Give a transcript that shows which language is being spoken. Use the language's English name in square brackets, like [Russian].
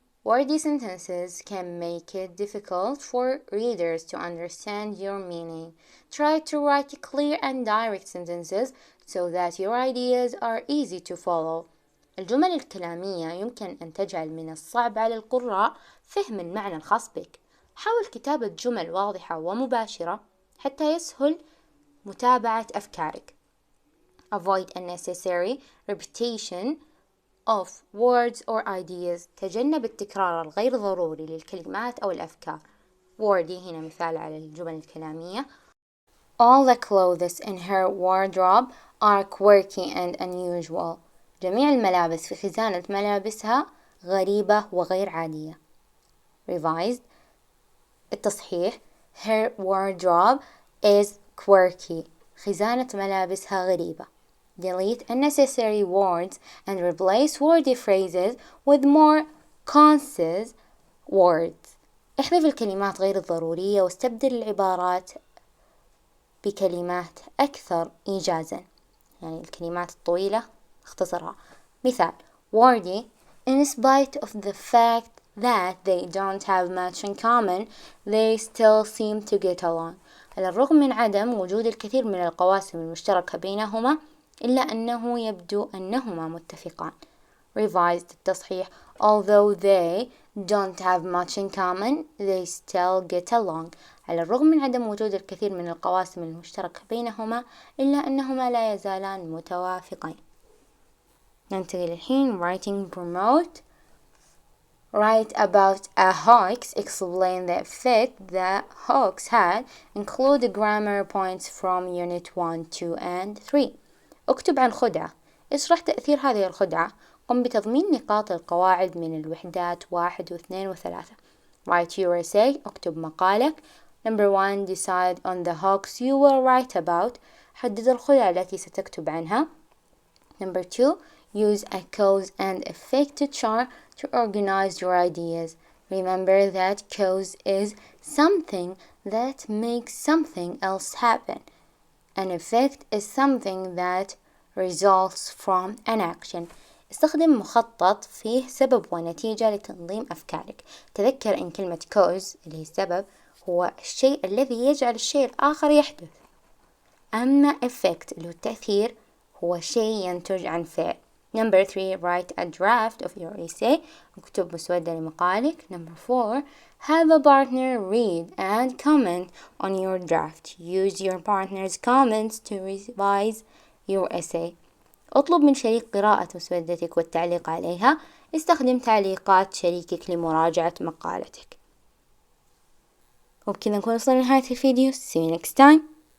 [English] Wordy sentences can make it difficult for readers to understand your meaning. Try to write clear and direct sentences so that your ideas are easy to follow. [Arabic] الجمل الكلامية يمكن أن تجعل من الصعب على القراء فهم المعنى الخاص بك. حاول كتابة جمل واضحة ومباشرة حتى يسهل متابعة أفكارك. [English] Avoid unnecessary repetition of words or ideas. [Arabic] تجنب التكرار الغير ضروري للكلمات أو الأفكار. Wordy هنا مثال على الجمل الكلامية. [English] All the clothes in her wardrobe are quirky and unusual. [Arabic] جميع الملابس في خزانة ملابسها غريبة وغير عادية. Revised التصحيح. [English] Her wardrobe is quirky. [Arabic] خزانة ملابسها غريبة. [English] Delete unnecessary words and replace wordy phrases with more concise words. [Arabic] احذف الكلمات غير الضرورية واستبدل العبارات بكلمات أكثر إيجازا. الكلمات الطويلة اختصرها. مثال: [English] wordy in spite of the fact that they don't have much in common, they still seem to get along. [Arabic] على الرغم من عدم وجود الكثير من القواسم المشتركة بينهما إلا أنه يبدو أنهما متفقان. [English] Revised [Arabic] التصحيح. [English] Although they don't have much in common, they still get along. [Arabic] على الرغم من عدم وجود الكثير من القواسم المشتركة بينهما إلا أنهما لا يزالان متوافقين. ننتقل الحين [English] writing promote. Write about a hoax. Explain the effect the hoax had. Include grammar points from unit 1, 2 and 3. [Arabic] اكتب عن خدعة. اشرح تأثير هذه الخدعة. قم بتضمين نقاط القواعد من الوحدات 1 و2 و3. [English] Write your essay. [Arabic] اكتب مقالك. [English] Number 1 decide on the hoax you will write about. [Arabic] حدد الخدعة التي ستكتب عنها. [English] Number 2 use a cause and effect chart to organize your ideas. Remember that cause is something that makes something else happen. An effect is something that results from an action. [Arabic] استخدم مخطط فيه سبب ونتيجة لتنظيم أفكارك. تذكر أن كلمة cause اللي هي السبب هو الشيء الذي يجعل الشيء الآخر يحدث، أما effect اللي هو التأثير هو شيء ينتج عن فعل. [English] Number 3 write a draft of your essay. [Arabic] اكتب مسودة لمقالك. [English] Number 4 have a partner read and comment on your draft. Use your partner's comments to revise your essay. [Arabic] اطلب من شريك قراءة مسودتك والتعليق عليها. استخدم تعليقات شريكك لمراجعة مقالتك. وبكذا نكون وصلنا لنهاية الفيديو. [English] See you next time.